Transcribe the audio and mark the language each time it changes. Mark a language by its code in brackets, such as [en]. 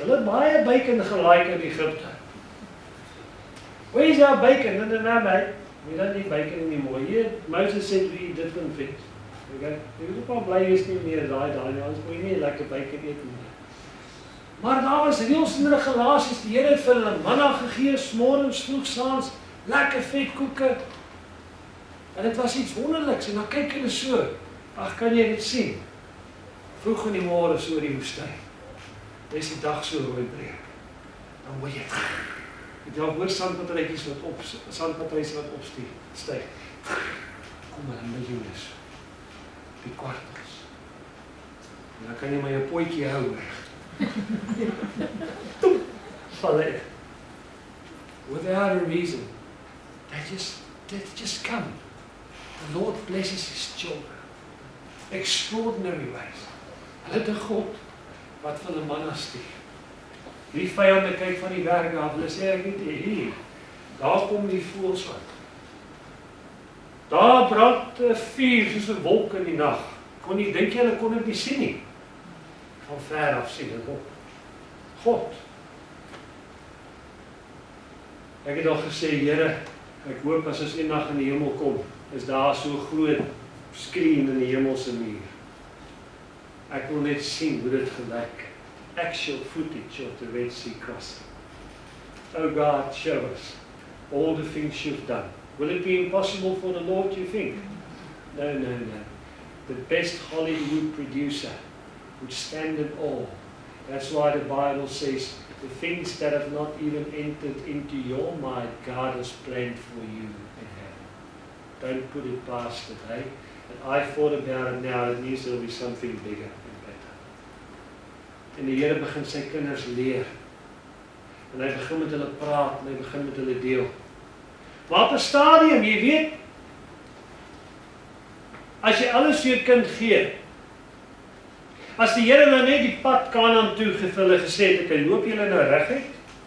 [af] Hulle het baie bacon gelike in Egipte. [en] Where is our bacon? No, mate. We don't need bacon anymore. Here, Moses said we eat different things. [af] Okay? Jy moet ook maar bly wees nie meer daai, anders moet jy nie lekker bacon eet nie. Maar daar was reëls en regulasies. Die Here het vir hulle manna gegee, môrens, vroeg, saans, lekker vetkoeke. En dit was iets wonderliks. En dan kyk hulle so. Ag, kan jy dit sien? Vroeg in die môre so oor die woestyn. Dis die dag so rooi breek. Dan hoor jy jy hoor sandpatrytjies wat opstyg. Kom maar miljoene. Die kwartels. En dan kan jy maar jou potjie hou. Val hy. [en] Without a reason. They just come. The Lord blesses His children. Extraordinary ways. [af] Hulle het 'n God wat vir hulle manna stuur. Die vyande kyk van die werk af, hulle sê ek weet hier. Daar kom die voëls uit. Daar brand 'n vuur soos 'n wolk in die nag. Kon nie dink jy hulle kon dit nie sien nie. Van ver af sien hulle op. God. Ek het al gesê, Here, ek hoop as ons eendag in die hemel kom, is daar so groot skreen in die hemelse muur. Ek wil net sien hoe dit gelyk. [en] Actual footage of the Red Sea crossing. Oh God, show us all the things you've done. Will it be impossible for the Lord, you think? No. The best Hollywood producer would stand it all. That's why the Bible says, the things that have not even entered into your mind, God has planned for you in heaven. Don't put it past it, eh? And I thought about it now, it means there will be something bigger and better. [af] En die Here begin sy kinders leer. En hy begin met hulle praat, en hy begin met hulle deel. Maar op 'n stadium, jy weet, as jy alles vir jou kind gee, as die Here nou net die pad Kanaan toe vir hulle gesê het, ek loop julle nou reguit.